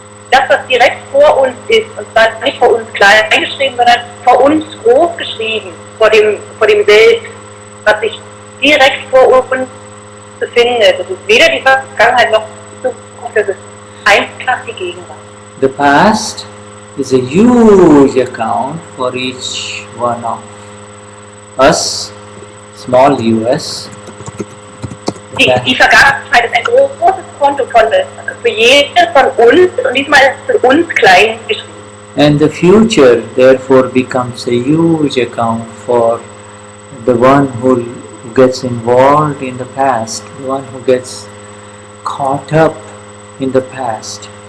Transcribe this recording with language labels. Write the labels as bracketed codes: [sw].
[de] Das, was direkt vor uns ist, und zwar nicht vor uns klein geschrieben, sondern vor uns groß geschrieben, vor dem Selbst, was sich direkt vor uns befindet. Das ist weder die Vergangenheit noch die Zukunft, das ist einfach die Gegenwart. [en] The past is a huge account for each one of us, small us. [de] Die Vergangenheit ist ein großes Konto für jeden von uns, und diesmal ist es für uns klein geschrieben. [en] And the future therefore becomes a huge account for the one who gets involved in the past, the one who gets caught up in the past.